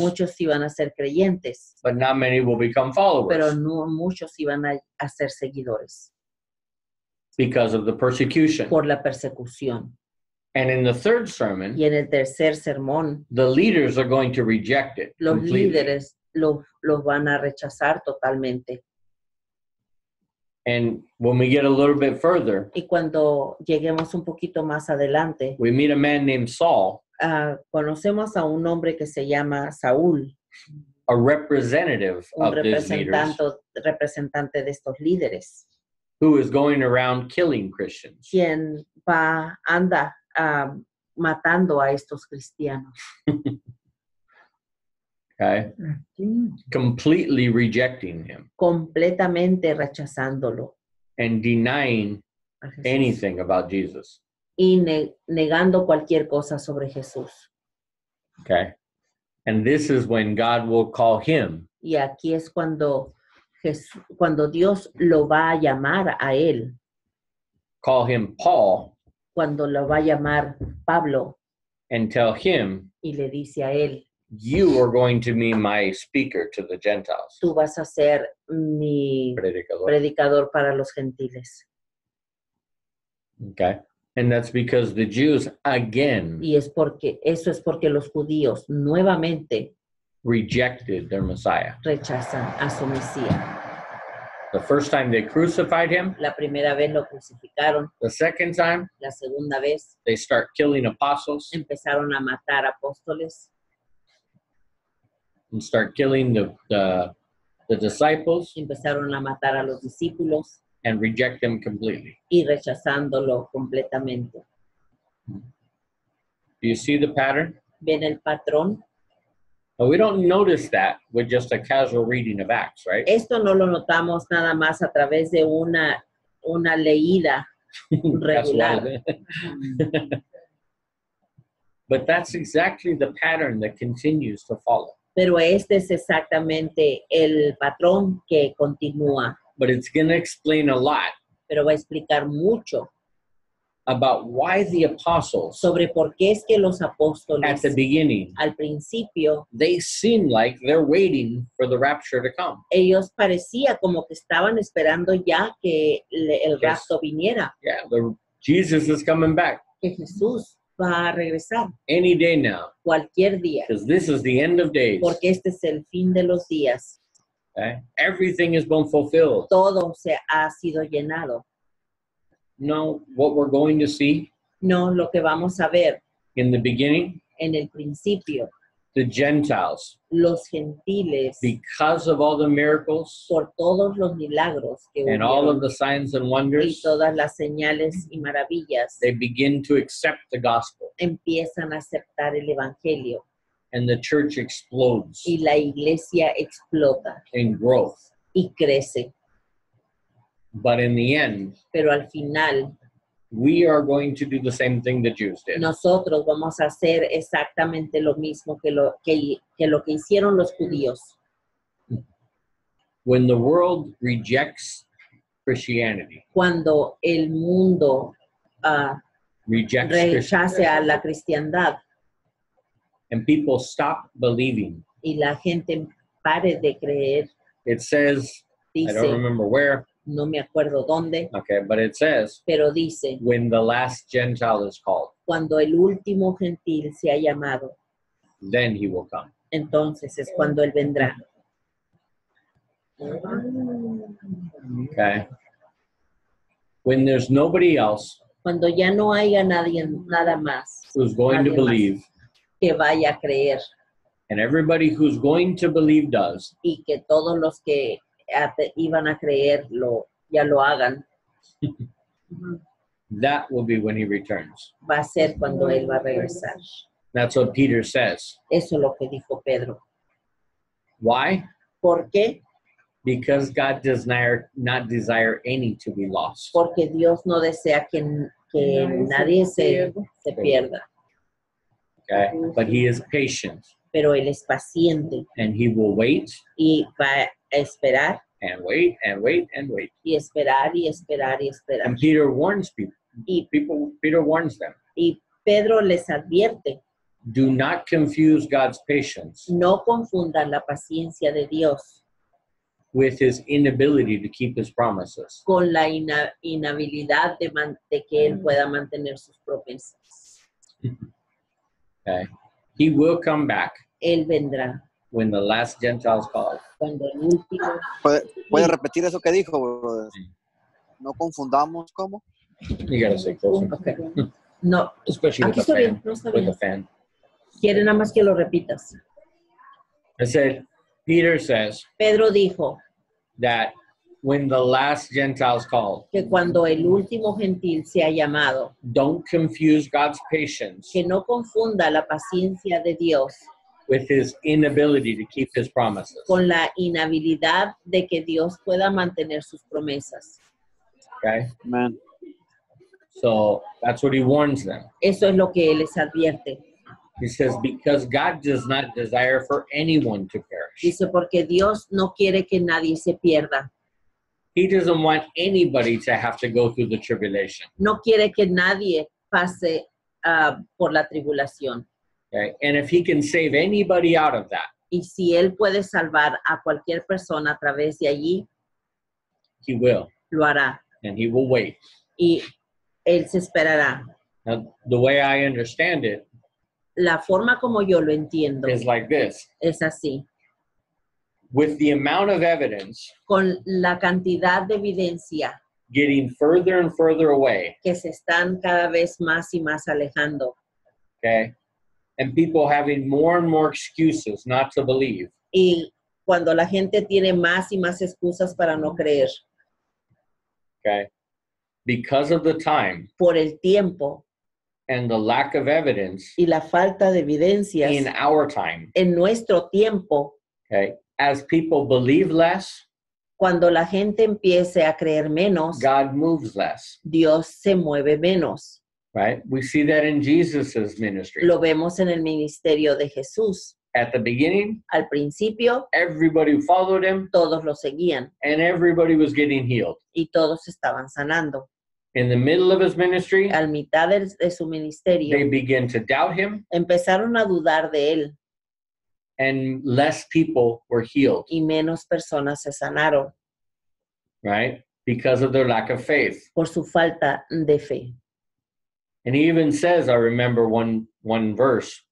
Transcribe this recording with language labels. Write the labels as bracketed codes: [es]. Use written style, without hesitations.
[es] muchos iban a ser creyentes, [en] but not many will become [es] pero [en] followers [es] no muchos iban a ser seguidores [en] because of the persecution. [es] por la persecución. [en] And in the third sermon, [es] Y en el tercer sermón, [en] the leaders are going to reject it [es] los [en] completely. [es] líderes los van a rechazar totalmente. [en] And when we get a little bit further, [es] Y cuando lleguemos un poquito más adelante, [en] we meet a man named Saul, [es] conocemos a un hombre que se llama Saúl, [en] a representative [es] un [en] of these leaders, [es] representante de estos líderes, [en] who is going around killing Christians. [es] quien anda matando a estos cristianos, [en] Okay? [es] Aquí. [en] Completely rejecting him [es] completamente rechazándolo [en] and denying [es] a Jesús, [en] anything about Jesus. [es] y negando cualquier cosa sobre Jesús. [en] Okay? And this is when God will call him [es] Y aquí es cuando Dios lo va a llamar a él, [en] call him Paul [es] cuando lo va a llamar Pablo, [en] and tell him, [es] y le dice a él, [en] you are going to be my speaker to the Gentiles. [es] tú vas a ser mi Predicador. predicador para los gentiles. [en] Okay? And that's because the Jews, again, [es] Y eso es porque los judíos nuevamente [en] rejected their Messiah. [es] rechazan a su Mesías. [en] The first time they crucified him, [es] La primera vez lo crucificaron, [en] the second time [es] la segunda vez [en] they start killing apostles [es] empezaron a matar apóstoles, [en] and start killing the disciples [es] empezaron a matar a los discípulos [en] and reject them completely. [es] y rechazándolo completamente. [en] Do you see the pattern? [es] ¿Ven el patrón? [en] Well, we don't notice that with just a casual reading of Acts, right? [es] Esto no lo notamos nada más a través de una leída regular. [en] But that's exactly the pattern that continues to follow. [es] Pero este es exactamente el patrón que continúa, [en] But it's going to explain a lot [es] pero va a explicar mucho [en] about why the apostles [es] sobre por qué es que los [en] at [es] apóstoles [en] the beginning, [es] al principio, [en] they seem like they're waiting for the rapture to come. [es] ellos parecía como que estaban esperando ya que el [en] Yes. [es] rapto viniera, [en] Yeah, Jesus is coming back [es] que Jesús va a regresar [en] any day now [es] cualquier día, [en] because this is the end of days. [es] porque este es el fin de los días. [en] Okay? Everything has been fulfilled. [es] Todo se ha sido llenado. [en] No, what we're going to see [es] No, lo que vamos a ver [en] in the beginning, [es] en el principio, [en] the Gentiles, [es] los gentiles, [en] because of all the miracles [es] por todos los milagros que [en] and all [es] hubieron [en] of the signs and [es] y [en] wonders, [es] todas las señales y maravillas, [en] they begin to accept the gospel [es] empiezan a aceptar el evangelio [en] and the church explodes [es] y la iglesia explota [en] in growth. [es] y crece. [en] But in the end, [es] Pero al final [en] we are going to do the same thing the Jews did. [es] nosotros vamos a hacer exactamente lo mismo que lo que hicieron los judíos. [en] When the world rejects Christianity, [es] Cuando el mundo [en] rejects [es] rechace a la cristiandad [en] and people stop believing. [es] y la gente pare de creer, [en] It says, I don't [es] dice, [en] remember where, [es] no me acuerdo dónde, [en] okay, but it says, [es] pero dice, [en] when the last Gentile is called, [es] cuando el último gentil se ha llamado, [en] then he will come. [es] entonces es cuando él vendrá. [en] Okay? When there's nobody else [es] Cuando ya no haya nada más [en] who's going to [es] Nadie más. [en] believe, [es] que vaya a creer, [en] and everybody who's going to believe does, [es] y que todos los que iban a creer ya lo hagan, [en] that will be when he returns. [es] va a ser cuando Él va a regresar. [en] That's what Peter says. [es] Eso es lo que dijo Pedro. [en] Why? [es] ¿Por qué? [en] Because God does not desire any to be lost. [es] Porque Dios no desea que nadie se pierda, [en] Okay? But he is patient, [es] pero Él es paciente [en] and he will wait [es] y va a esperar [en] and wait and wait and wait. [es] y esperar y esperar y esperar. [en] And Peter warns [es] Y, [en] Peter warns them, [es] y Pedro les advierte, [en] do not confuse God's patience [es] no confundan la paciencia de Dios [en] with his inability to keep his promises. [es] con la inhabilidad de que Él pueda mantener sus promesas. [en] Okay? He will come back [es] Él vendrá [en] when the last Gentiles call. [es] cuando el último. ¿Puede repetir eso que dijo, brother? No confundamos, ¿cómo? [en] You gotta say closer. Okay. No, Especially with [es] aquí [en] the [es] está bien, [en] fan. [es] no está [en] With [es] bien. [en] the fan. [es] Quiere nada más que lo repitas. [en] I said, Peter says [es] Pedro dijo [en] that when the last Gentiles call, [es] que cuando el último gentil sea llamado, [en] don't confuse God's patience [es] que no confunda la paciencia de Dios [en] with his inability to keep his promises. [es] con la inhabilidad de que Dios pueda mantener sus promesas. [en] Okay? Amen. So that's what he warns them. [es] Eso es lo que Él les advierte. [en] He says, because God does not desire for anyone to perish. [es] Dice, porque Dios no quiere que nadie se pierda. [en] He doesn't want anybody to have to go through the tribulation. [es] No quiere que nadie pase por la tribulación. [en] Okay? And if he can save anybody out of that, [es] Y si Él puede salvar a cualquier persona a través de allí, [en] he will. [es] lo hará. [en] And he will wait. [es] Y Él se esperará. [en] Now, the way I understand it [es] La forma como yo lo entiendo [en] is like this. [es] es así. [en] With the amount of evidence [es] Con la cantidad de evidencia [en] getting further and further away, [es] que se están cada vez más y más alejando, [en] okay, and people having more and more excuses not to believe, [es] y cuando la gente tiene más y más excusas para no creer, [en] okay, because of the time [es] por el tiempo [en] and the lack of evidence [es] y la falta de evidencias [en] in our time, [es] en nuestro tiempo, [en] okay, as people believe less, [es] cuando la gente empiece a creer menos, [en] God moves less, [es] Dios se mueve menos. [en] right? We see that in Jesus's ministry. [es] Lo vemos en el ministerio de Jesús. [en] At the beginning, [es] Al principio, [en] everybody followed him [es] todos lo seguían [en] and everybody was getting healed. [es] y todos estaban sanando. [en] In the middle of his ministry, [es] Al mitad de su ministerio, [en] they began to doubt him [es] empezaron a dudar de él [en] and less people were healed, [es] y menos personas se sanaron [en] right? Because of their lack of faith. [es] por su falta de fe. [en] And he even says, I remember one verse,